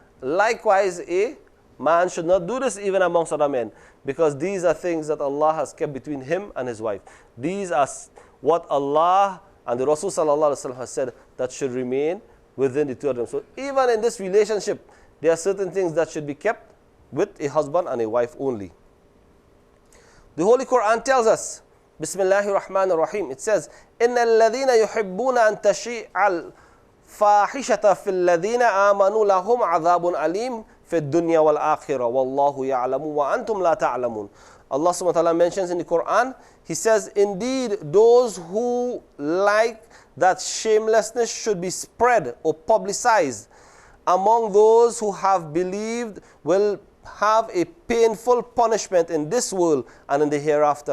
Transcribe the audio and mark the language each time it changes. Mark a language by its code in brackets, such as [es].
[en] Likewise, a man should not do this even amongst other men, because these are things that Allah has kept between him and his wife. These are what Allah and the Rasul sallallahu alaihi wasallam has said that should remain within the two of them. So even in this relationship, there are certain things that should be kept with a husband and a wife only. The Holy Quran tells us, Bismillahir Rahmanir Rahim, it says, [ar] إِنَّ الَّذِينَ يُحِبُّونَ أَن تَشِيعَ الْفَاحِشَةَ فِي الَّذِينَ آمَنُوا لَهُمْ عَذَابٌ أَلِيمٌ فِي الدُّنْيَا وَالْآخِرَةِ وَاللَّهُ يَعْلَمُ وَأَنْتُمْ لَا تَعْلَمُونَ. [en] Allah subhanahu wa ta'ala mentions in the Quran, He says, indeed, those who like that shamelessness should be spread or publicized among those who have believed will have a painful punishment in this world and in the hereafter.